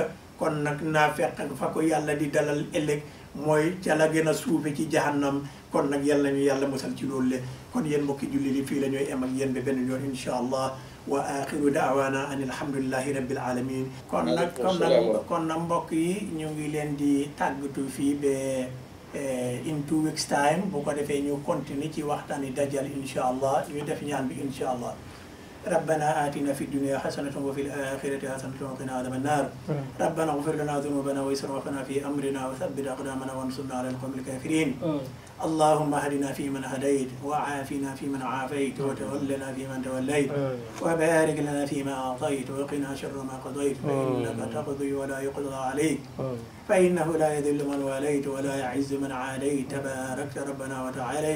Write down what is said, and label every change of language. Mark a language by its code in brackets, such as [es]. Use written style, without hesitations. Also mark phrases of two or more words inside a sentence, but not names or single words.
[wo] kon nag naafeq fa ko yàlla di dalal ëllëg mooy ca la gën a suufe ci jahannam. kon nag yàlla ñu yàlla musal ci loolu le. kon yéen mbokki jullit yi fii la ñooy em ak yéen ba benn yoon [ar] إن شاء الله. وآخر دعوانا أن الحمد لله رب العالمين. [wo] kon nag mbokk yi ñu ngi leen di tàggatu fii ba [en] in 2 weeks time. [wo] bu ko defee ñu continuer ci waxtaani dajjal [ar] إن شاء الله. [wo] ñu def ñaan bi [ar] إن شاء الله. ربنا آتنا في الدنيا حسنة وفي الآخرة حسنة وقنا عذاب النار. ربنا اغفر لنا ذنوبنا وإسرافنا في أمرنا وثبت أقدامنا وانصرنا على القوم الكافرين. اللهم اهدنا فيمن هديت وعافنا فيمن عافيت وتولنا فيمن توليت وبارك لنا فيما أعطيت وقنا شر ما قضيت فإنك تقضي ولا يقضى عليك فإنه لا يذل من واليت ولا يعز من عاديت تباركت ربنا وتعاليت.